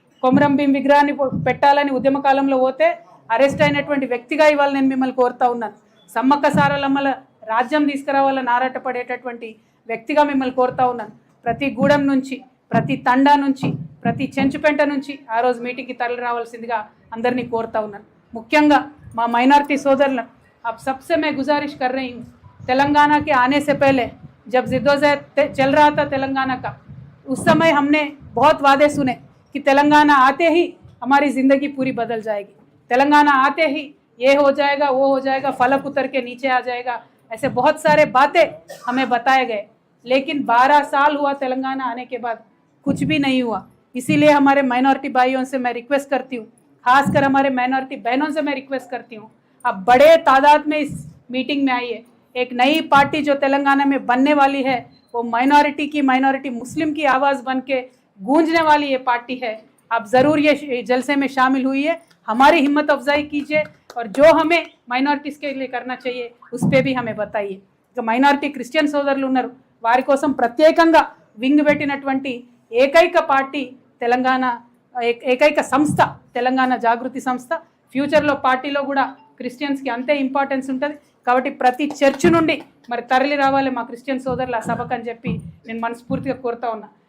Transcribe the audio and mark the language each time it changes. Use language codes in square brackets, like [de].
[te] కొమరం భీం విగ్రహాన్ని పెట్టాలని ఉద్యమ కాలంలో పోతే అరెస్ట్ అయినటువంటి వ్యక్తిగా ఇవాళ నేను మిమ్మల్ని కోరుతా ఉన్నాను. సమ్మక్క సారలమ్మల రాజ్యం తీసుకురావాలని ఆరాటపడేటటువంటి వ్యక్తిగా మిమ్మల్ని కోరుతా ఉన్నాను. ప్రతి గూడెం నుంచి, ప్రతి తండా నుంచి, ప్రతి చెంచుపెంట నుంచి ఆ రోజు మీటింగ్కి తరలి రావాల్సిందిగా అందరినీ కోరుతా ఉన్నాను. ముఖ్యంగా మా మైనారిటీ సోదరులను [hi] अब सबसे मैं गुजारिश कर रही हूँ, तेलंगाना के आने से पहले जब जिद्दोजहद चल रहा था तेलंगाना का, उस समय हमने बहुत वादे सुने कि तेलंगाना आते ही हमारी ज़िंदगी पूरी बदल जाएगी, तेलंगाना आते ही ये हो जाएगा, वो हो जाएगा, फलक उतर के नीचे आ जाएगा, ऐसे बहुत सारे बातें हमें बताए गए. लेकिन 12 साल हुआ तेलंगाना आने के बाद, कुछ भी नहीं हुआ. इसीलिए हमारे माइनॉरिटी भाइयों से मैं रिक्वेस्ट करती हूँ, खासकर हमारे माइनॉरिटी बहनों से मैं रिक्वेस्ट करती हूँ, अब बड़े तादाद में इस मीटिंग में आइए. एक नई पार्टी जो तेलंगाना में बनने वाली है, वो माइनॉरिटी मुस्लिम की आवाज़ बन के गूंजने वाली ये पार्टी है. आप ज़रूर ये जलसे में शामिल हुई, हमारी हिम्मत अफजाई कीजिए और जो हमें माइनॉरिटीज़ के लिए करना चाहिए उस पर भी हमें बताइए. जो माइनॉरिटी क्रिश्चियन [te] సోదరులు ఉన్నారు వారి కోసం ప్రత్యేకంగా వింగ్ పెట్టినటువంటి ఏకైక పార్టీ తెలంగాణ, ఏకైక సంస్థ తెలంగాణ జాగృతి సంస్థ. ఫ్యూచర్లో పార్టీలో కూడా క్రిస్టియన్స్కి అంతే ఇంపార్టెన్స్ ఉంటుంది కాబట్టి ప్రతి చర్చ్ నుండి మరి తరలి రావాలి మా క్రిస్టియన్ సోదరులు ఆ సభకు అని చెప్పి నేను మనస్ఫూర్తిగా కోరుతా ఉన్నా.